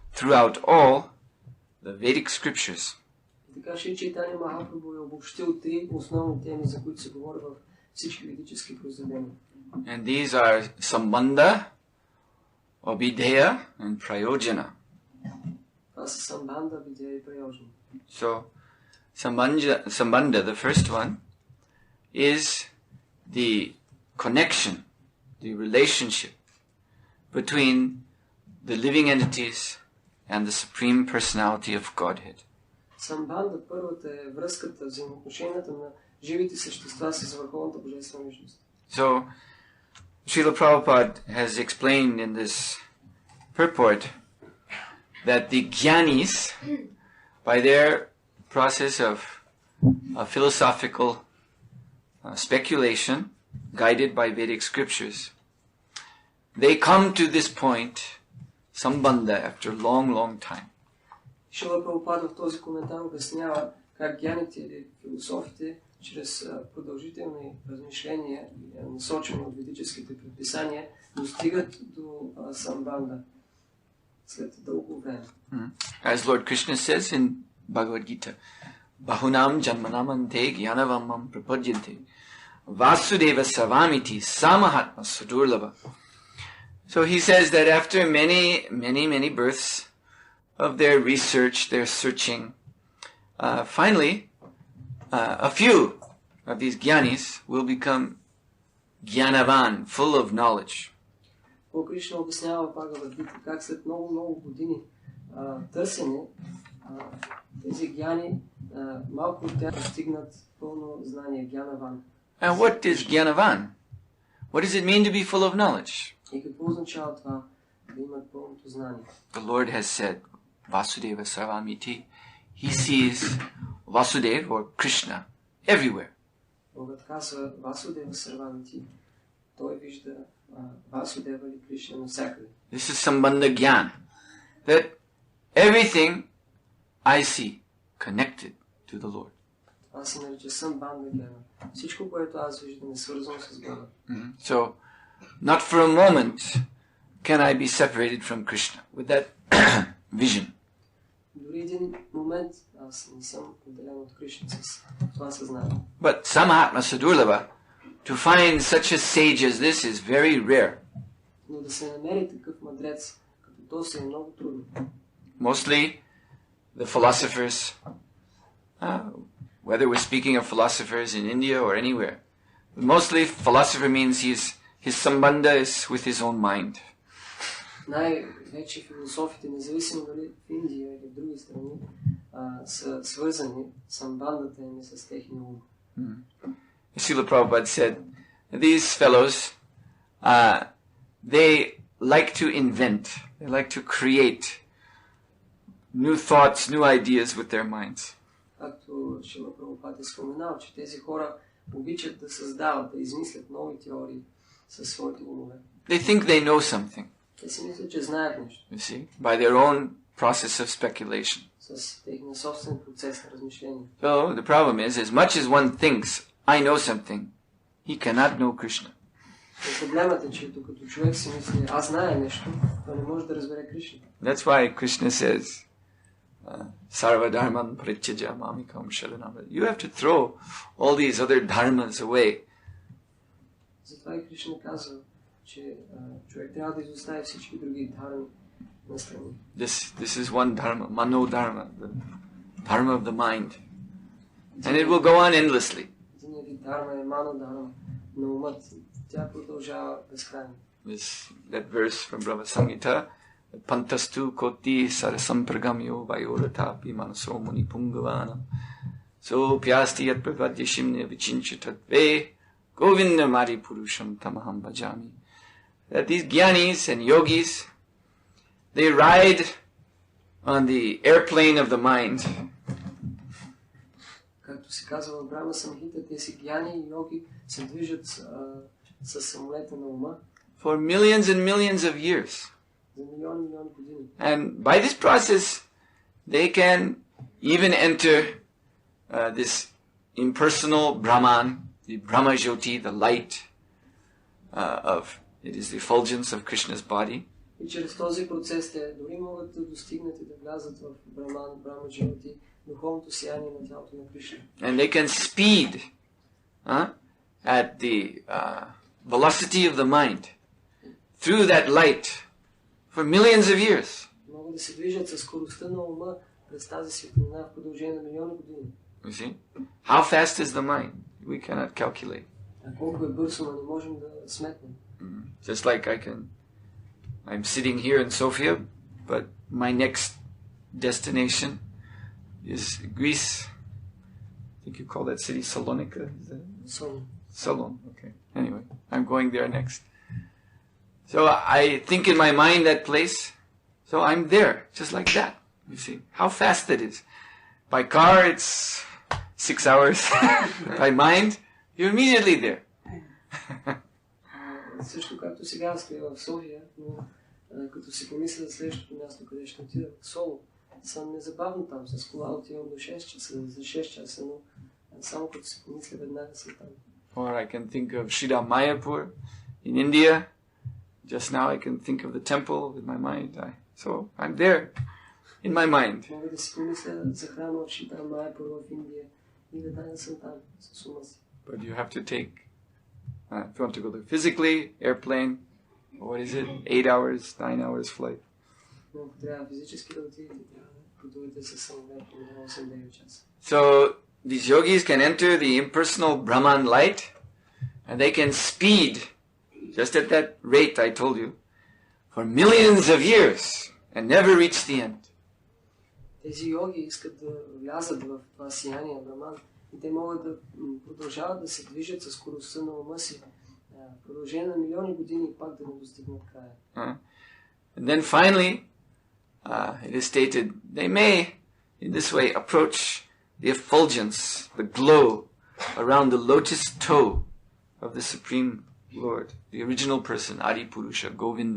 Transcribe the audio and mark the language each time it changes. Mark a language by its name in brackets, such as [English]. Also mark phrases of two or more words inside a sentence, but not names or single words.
[English] throughout all the Vedic scriptures. [Bulgarian] Така Шри Чайтания Махапрабху е обобщил три основни теми, за които се говори в всички ведически произведения. [English] And these are Sambandha, Abhideya, and Prayojana. [Bulgarian] Това са Самбанда, Видея и Прайоджана. [English] So, Sambandha, the first one, is the connection, the relationship between the living entities and the Supreme Personality of Godhead. [Bulgarian] Самбанда, първата е връзката, взаимоотношенията на живите същества с върховната божествена личност. [English] So, Srila Prabhupada has explained in this purport that the Jnanis, by their process of philosophical speculation, guided by Vedic scriptures, they come to this point, Sambandha, after a long, long time. [Bulgarian] Шрила Прабхупада в този коментар обяснява как гяните или философите чрез продължителни размишления, насочени от ведическите предписания, достигат до Самбанда след дълго време. [English] As Lord Krishna says in Bhagavad Gita, [Sanskrit] बहूनां जन्मनामन्ते ज्ञानवान्मां प्रपद्यन्ते वासुदेव सर्वमिति समहात्मा सुदुर्लभ. [English] So he says that after many births of their research, their searching, finally, a few of these jnanis will become jnanavan, full of knowledge. [Bulgarian] Кришна обяснява Бхагавад Гита как след много години търсене тези гяни, малко от тях стигнат пълно знание, гянаван. [English] And what is jnanavan? What does it mean to be full of knowledge? [Bulgarian] И какво означава това да имат пълното знание? [English] The Lord has said, [Sanskrit] वासुदेव सर्वमिति. [English] He sees Vasudeva or Krishna everywhere. [Bulgarian] Богът казва [Sanskrit] वासुदेव सर्वमिति. [Bulgarian] Той вижда Vasudeva или Krishna навсякъде. [Sanskrit] This is सम्बन्ध ज्ञान. [English] That everything I see connected to the Lord. [Bulgarian] Това се нарича [Sanskrit] सम्बन्ध ज्ञान. [Bulgarian] Всичко, което аз виждам, е свързано с Бога. [English] So, not for a moment can I be separated from Krishna with that vision. [Bulgarian] Дори един момент аз не съм отделен от Кришна с това съзнание. [Sanskrit] But समहात्मा सुदुर्लभ, [English] to find such a sage as this is very rare. [Bulgarian] Но да се намери такъв мъдрец, като този е много трудно. [English] Mostly the philosophers, whether we're speaking of philosophers in India or anywhere, mostly philosopher means his sambandha is with his own mind. [Bulgarian] Най-вече философите, независимо дали в Индия или в други страни, са свързани самбандата им с техния ум. [English] Srila Prabhupada said, these fellows, they like to invent, they like to create new thoughts, new ideas with their minds. [Bulgarian] Както Шрила Прабхупада е споменал, че тези хора обичат да създават, да измислят нови теории със своите умове. [English] They think they know something. [Bulgarian] Те си мислят, че знаят нещо. [English] You see, by their own process of speculation. [Bulgarian] С техния собствен процес на размишление. [English] So the problem is, as much as one thinks, I know something, he cannot know Krishna. [Bulgarian] Проблемът е, че докато човек си мисли, аз знае нещо, той не може да разбере Кришна. [English] That's why Krishna says, [Sanskrit] सर्व धर्मान् परित्यज्य मामेकं शरणं. [English] You have to throw all these other dharmas away. [Bulgarian] Затова и Кришна казва, че човек трябва да изостави всички други дхарми на страни. [English] This is one dharma, [Sanskrit] मनो धर्म, [English] the dharma of the mind. And it will go on endlessly. [Bulgarian] Един вид дхарма е [Sanskrit] मनो धर्म [Bulgarian] на умът. Тя продължава безкрайно. [English] That verse from Brahma Samhita, [Sanskrit] पन्थास्तु कोटि शतसम प्रगम्यो वायोरथापि मनसो मुनि पुङ्गवानाम् सो प्यस्ति यत् प्रपदसीम्नि विचिन्त्यतत्त्वे गोविन्दम् आदि पुरुषं तमहं भजामि. [English] That these jnanis and yogis, they ride on the airplane of the mind. [Bulgarian] Както се казва в Брахма Самхита, тези гяни и йоги се движат със самолета на ума. [English] For millions and millions of years. And by this process, they can even enter this impersonal Brahman, the Brahma Jyoti, the light it is the effulgence of Krishna's body. [Bulgarian] И чрез този процес те дори могат да достигнат и да влязат в Брахма животи, духовното сияние на тялото на Кришна. [English] And they can speed at the velocity of the mind through that light for millions of years. [Bulgarian] Могат да се движат със скоростта на ума през тази светлина в продължение на милиони години. [English] You see? How fast is the mind? We cannot calculate. [Bulgarian] А колко е бързо, но не можем да сметнем. [English] Just like I'm sitting here in Sofia, but my next destination is Greece. I think you call that city Salonika. Is that? Solon. Okay. Anyway, I'm going there next. So I think in my mind that place. So I'm there, just like that. You see how fast it is. By car, it's 6 hours. By mind, you're immediately there. [Bulgarian] Също както сега стоя в София, но като си помисля за следващото място, къде ще отида, в Соло, съм незабавно там, с кола отивам до 6 часа, за 6 часа, но само като си помисля, веднага съм там. [English] Or I can think of Sridham Mayapur in India. Just now I can think of the temple with my mind. So I'm there in my mind. [Bulgarian] Мога да си помисля за храма в Шридам Майапур в Индия и веднага съм там с ума си. [English] But you have to take, if you want to go there physically, airplane, what is it, 8 hours, 9 hours flight. [Bulgarian] Но ако трябва физически да отидете, трябва да пътувате със самолет на 8-9 часа. [English] So these yogis can enter the impersonal Brahman light and they can speed just at that rate I told you for millions of years and never reach the end. [Bulgarian] Тези йоги искат да влязат в това сияние Браман и те могат да продължават да се движат със скоростта на ума си в продължение на милиони години и пак да не достигнат края. [English] And then finally it is stated they may in this way approach the effulgence, the glow around the lotus toe of the Supreme Lord, the original person, Adi Purusha, Govinda.